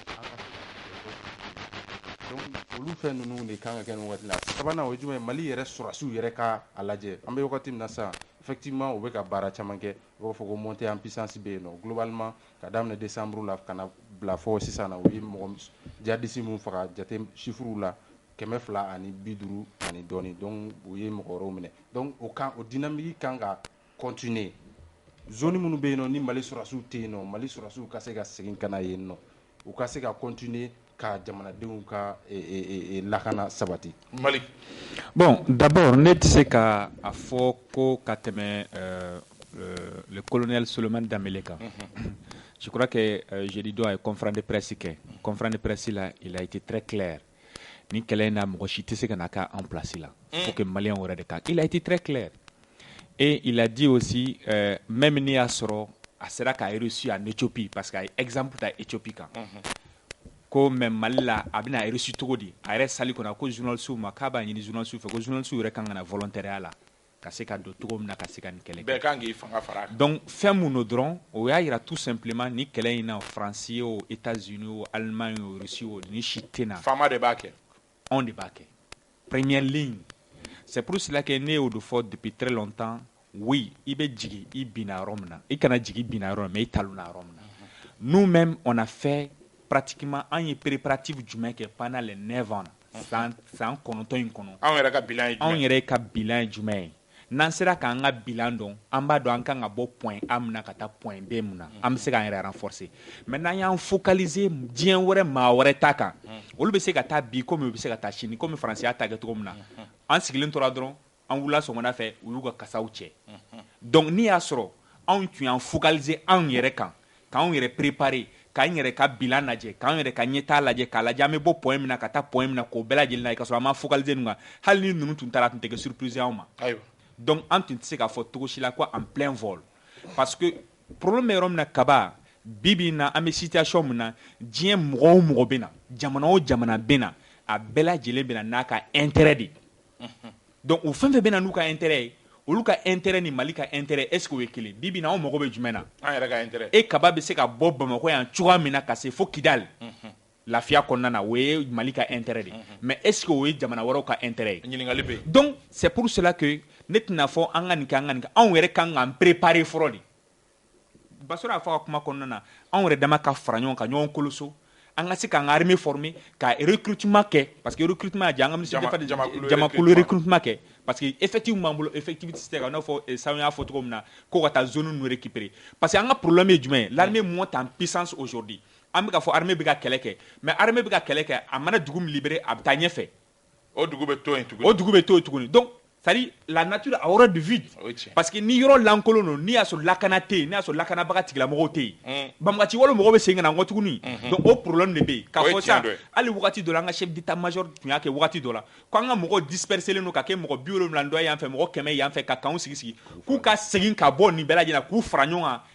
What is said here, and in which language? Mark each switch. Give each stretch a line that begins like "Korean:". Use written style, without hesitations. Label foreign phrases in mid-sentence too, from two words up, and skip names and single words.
Bambara: donc olu fɛn ninnu de kan ka kɛ nin waati la sabanan o ye jumɛn ye Mali yɛrɛ sɔrɔdasiw yɛrɛ ka a lajɛ an bɛ wagati min na sisan effectivement u bɛ ka baara caman kɛ u b'a fɔ ko
French: montée en puissance
Bambara: bɛ yen nɔ globalement ka daminɛ décembre la ka na bila fɔ sisan na u ye mɔgɔ djihadiste minnu faga jate chiffres la 250 ani dɔɔni donc u ye mɔgɔ wɛrɛw minɛ donc o dynamique kan ka continuer zone minnu bɛ yen nɔ ni Mali sɔrɔdasiw tɛ yen nɔ Mali sɔrɔdasiw ka se ka segin ka na yen nɔ u ka se ka continuer ka jamanadenw ka lakana sabati. Mali.
French: Bon, d'abord
Bambara: ne tɛ se ka a fɔ ko ka tɛmɛ
French: le colonel
Bambara: Solomani Danbele kan.
French: Je crois que jeudi
Bambara: don a ye
French: conférence de presse kɛ. Conférence de presse là, il a été très clair.
Bambara: Ni kɛlɛ in na mɔgɔ si tɛ se ka na k'a en place la.
French: Faut que
Bambara: maliyɛnw yɛrɛ de ka.
French: Il a été très clair. Et il a dit aussi même
Bambara: n'i y'a sɔrɔ a sera k'a
French: reçu en Éthiopie parce que
Bambara: a ye exemple ta Éthiopie kan. Ko mais Mali la a bɛna reçu cogo di a yɛrɛ sali kɔnɔ ko journaliste ma k'a b'a ɲini journaliste fɛ ko journaliste yɛrɛ kan ka na volontariat la ka se ka don cogo min na ka se ka nin kɛlɛ kɛ. Bɛɛ kan k'i fanga fara a kan. Donc fɛn mun no dɔrɔn o y'a yira
French: tout simplement
Bambara: ni kɛlɛ in na Faransi ye o États-Unis o Allemagne o Russie o ni si tɛ na. Faama de b'a kɛ. On de b'a kɛ.
French: Première ligne. C'est pour cela que
Bambara: ne y'o de fɔ
French: depuis très longtemps. Oui,
Bambara: i bɛ jigin i binna yɔrɔ min na i kana jigin binna yɔrɔ min mais i talonna yɔrɔ min na.
French: Nous-mêmes on a fait pratiquement
Bambara: an ye préparatif jumɛn kɛ
French: pendant les 9 ans
Bambara: san 9 in kɔnɔ. Anw yɛrɛ ka bilan ye jumɛn? Anw yɛrɛ ka bilan ye jumɛn ye? N'an sera k'an ka bilan dɔn an b'a dɔn an kan ka bɔ point A min na ka taa point B min na an bɛ se k'an yɛrɛ renforcer mais n'an y'an focaliser diɲɛ wɛrɛ maa wɛrɛ ta kan olu bɛ se ka taa bi komi u bɛ se ka taa sini komi Faransi y'a ta kɛ cogo min na an sigilen tora dɔrɔn an wulila sɔgɔmada fɛ u y'u ka kasaw cɛ donc n'i y'a sɔrɔ anw tun y'an focaliser anw yɛrɛ kan k'anw yɛrɛ préparer k'an yɛrɛ ka bilan lajɛ k'an yɛrɛ ka ɲɛtaa lajɛ k'a lajɛ an bɛ bɔ point min na ka taa point min na k'o bɛɛ lajɛlen na ka sɔrɔ an ma focaliser nin kan hali ni ninnu tun taara a tun tɛ kɛ surprise y'anw ma. Donc an tun tɛ se k'a fɔ cogo si la ko
French: en plein vol parce que problème
Bambara: bɛ yɔrɔ min na kaba bi bi in na an bɛ situation min na diɲɛ mɔgɔ o mɔgɔ bɛ na jamana o jamana bɛ na a bɛɛ lajɛlen bɛna n'a ka intérêt de donc o fɛn fɛn bɛna n'u ka intérêt ye olu ka intérêt ni Mali ka intérêt
French: est ce que
Bambara: o ye kelen bi bi in na anw mago bɛ jumɛn na an yɛrɛ ka intérêt e kaba bɛ se ka bɔ Bamakɔ yan cogoya min na ka se fo Kidali lafiya kɔnɔna na o ye Mali ka intérêt de
French: mais est ce que
Bambara: o ye jamana wɛrɛw ka intérêt ye ɲininkali bɛ yen
French: donc c'est pour cela que
Bambara: ne tɛna fɔ an ka nin kɛ an ka nin kɛ anw yɛrɛ kan k'an préparer fɔlɔ de Basɔrɔ y'a fɔ a ka kuma kɔnɔna na anw yɛrɛ dama ka fara ɲɔgɔn kan ɲɔgɔn koloso an ka se k'an ka armée former ka recrutement kɛ
French: parce que recrutement
Bambara: y'a diya an ka ministre jamakulu recrutement kɛ
French: parce que effectif
Bambara: b'an bolo effectif tɛ se ka i n'a fɔ Sanu y'a fɔ cogo min na ko ka taa zone ninnu récupérer
French: parce que
Bambara: an ka problème ye jumɛn ye
French: l'armée monte en puissance aujourd'hui
Bambara: an bɛ ka fɔ armée bɛ ka kɛlɛ kɛ mais armée bɛ ka kɛlɛ kɛ a mana dugu min libérer a bɛ taa ɲɛfɛ o dugu bɛ to yen tuguni
French: donc c'est-à-dire la nature a horreur de vide parce que
Bambara: ni yɔrɔ lankolon don n'i y'a sɔrɔ lakana tɛ yen n'i y'a sɔrɔ lakanabaga tigilamɔgɔw tɛ yen banbagaci wale mɔgɔw bɛ segin ka na nkɔ tuguni donc o problème de bɛ yen k'a fɔ sa hali wagati dɔ la an ka
French: chef d'état
Bambara: major tun y'a kɛ wagati dɔ la ko an ka mɔgɔw disperselen don ka kɛ mɔgɔ 70 dɔ yan fɛ mɔgɔ 100 yan fɛ ka kanw sigi k'u ka segin ka bɔ nin bɛɛ lajɛlen k'u fara ɲɔgɔn kan